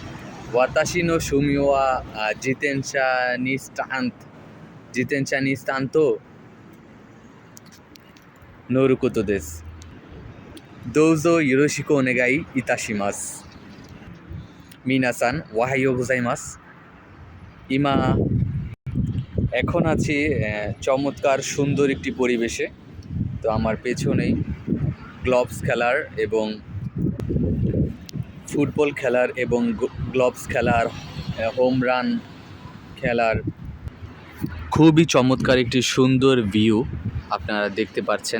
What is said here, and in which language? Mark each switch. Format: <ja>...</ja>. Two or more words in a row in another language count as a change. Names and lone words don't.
<ja>私の趣味は自転車にスタント乗ることです。どうぞよろしくお願いいたします。皆さん、おはようございます。</ja> <bn>今 এখন আছি চমৎকার সুন্দর একটি পরিবেশে। তো আমার পেছনেই গ্লোভস খেলার এবং ফুটবল খেলার এবং গ্লোভস খেলার হোম রান খেলার খুবই চমৎকার একটি সুন্দর ভিউ আপনারা দেখতে পাচ্ছেন।</bn>